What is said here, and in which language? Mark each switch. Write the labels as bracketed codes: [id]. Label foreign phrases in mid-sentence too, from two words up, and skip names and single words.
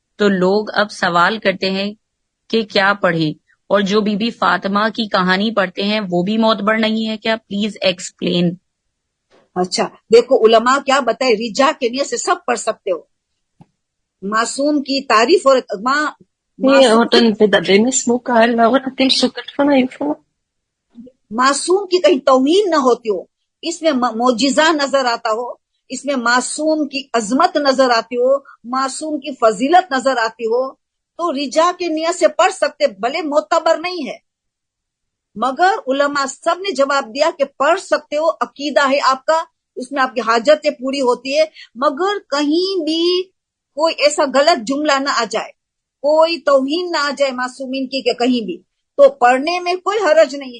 [ur] تو لوگ اب سوال کرتے ہیں کہ کیا پڑھیں، اور جو بی بی فاطمہ کی کہانی پڑھتے ہیں وہ بھی معتبر نہیں ہے کیا؟ [en] please explain. [ur] اچھا دیکھو علماء کیا بتائے، رجا کے نیت سے سب پڑھ سکتے ہو. معصوم کی تعریف اور Nee, aber dann wird Dennis Muka Laura tem sukat van info. معصوم کی کہیں توہین نہ ہوتی ہو، اس میں معجزہ نظر آتا ہو، اس میں معصوم کی عظمت نظر آتی ہو، معصوم کی فضیلت نظر آتی ہو، تو رجا کے نیت سے پڑھ سکتے، بھلے معتبر نہیں ہے. مگر علماء سب نے جواب دیا کہ پڑھ سکتے ہو، عقیدہ ہے آپ کا، اس میں آپ کی حاجتیں پوری ہوتی ہے، مگر کہیں بھی کوئی ایسا غلط جملہ نہ آ جائے، کوئی توہین نہ آ جائے معصومین کی کہ کہیں بھی، تو پڑھنے میں کوئی حرج نہیں ہے.